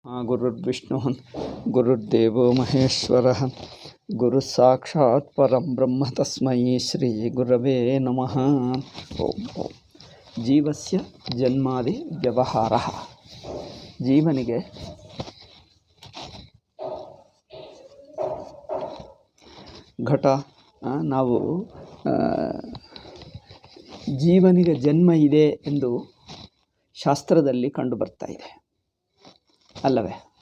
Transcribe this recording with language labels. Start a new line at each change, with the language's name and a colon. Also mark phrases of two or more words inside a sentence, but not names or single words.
Sanskrit: ಗುರುರ್ವಿಷ್ಣು ಗುರುರ್ದೇವೋ ಮಹೇಶ್ವರ ಗುರು ಸಾಕ್ಷಾತ್ ಪರಂ ಬ್ರಹ್ಮ ತಸ್ಮೈ ಶ್ರೀ ಗುರವೇ ನಮಃ. ಓಂ ಓಂ. ಜೀವಸ್ಯ ಜನ್ಮಾದಿ ವ್ಯವಹಾರ.
Kannada: ಜೀವನಿಗೆ ಘಟ ನಾವು ಜೀವನಿಗೆ ಜನ್ಮ ಇದೆ ಎಂದು ಶಾಸ್ತ್ರದಲ್ಲಿ ಕಂಡು ಬರ್ತಾ ಇದೆ ಅಲ್ಲವೇ?